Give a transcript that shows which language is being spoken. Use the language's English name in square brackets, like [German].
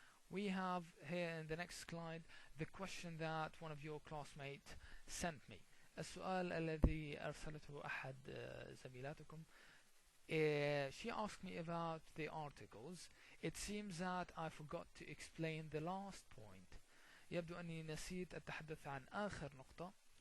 [English] We have here in the next slide the question that one of your classmates sent me. [Arabic] السؤال الذي أرسلته أحد زميلاتكم. [English] She asked me about the articles. It seems that I forgot to explain the last point. [Arabic] يبدو أني نسيت التحدث عن آخر نقطة.